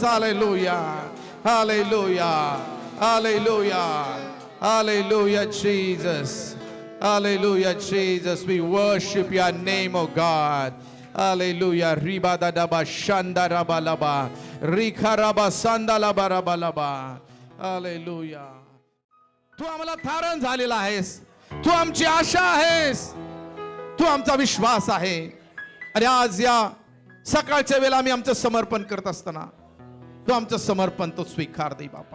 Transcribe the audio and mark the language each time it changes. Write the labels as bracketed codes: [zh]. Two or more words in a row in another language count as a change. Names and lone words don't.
[en] Hallelujah. Hallelujah. Hallelujah. Hallelujah, Jesus. Hallelujah, Jesus. We worship your name, O God. Hallelujah. Riba da daba shanda raba laba. Rika raba sanda laba raba laba. Hallelujah. [mr] तू आम्हाला थारण झालेला आहेस. तू आमची आशा आहेस. तू आमचा विश्वास आहे. आणि आज या सकाळच्या वेळेला आम्ही आमचं समर्पण करत असताना तू आमचं समर्पण तो स्वीकार दे बापा.